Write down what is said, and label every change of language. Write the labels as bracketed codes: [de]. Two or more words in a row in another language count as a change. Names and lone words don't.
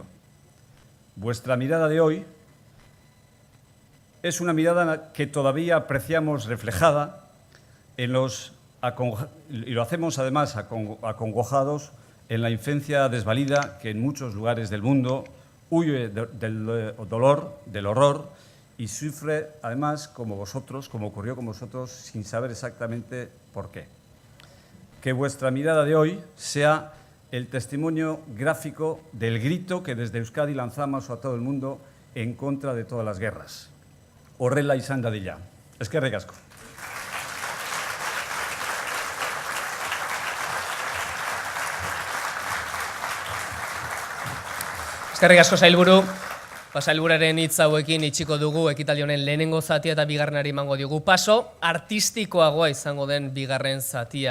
[es] Vuestra mirada de hoy es una mirada que todavía apreciamos reflejada y lo hacemos además acongojados en la infancia desvalida que en muchos lugares del mundo huye del dolor, del horror y sufre además como vosotros, como ocurrió con vosotros, sin saber exactamente por qué. Que vuestra mirada de hoy sea el testimonio gráfico del grito que desde Euskadi lanzamos a todo el mundo en contra de todas las guerras. [eu] Horrela izan dadila. Eskerrik asko. Eskerrik asko sailburu. Sailburuaren hitz hauekin itxiko dugu ekitaldi honen lehenengo zatia eta bigarrenari emango diogu paso, artistikoagoa izango den bigarren zatia.